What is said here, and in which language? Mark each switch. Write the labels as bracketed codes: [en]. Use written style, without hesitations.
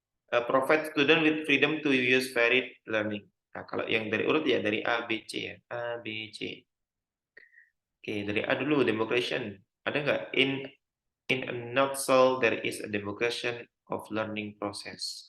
[en] Provide student with freedom to use varied learning. [id] Nah, kalau yang dari urut ya dari A, B, C ya. A, B, C. Oke, dari A dulu, democration. Ada nggak? [en] In a nutshell, there is a democration of learning process.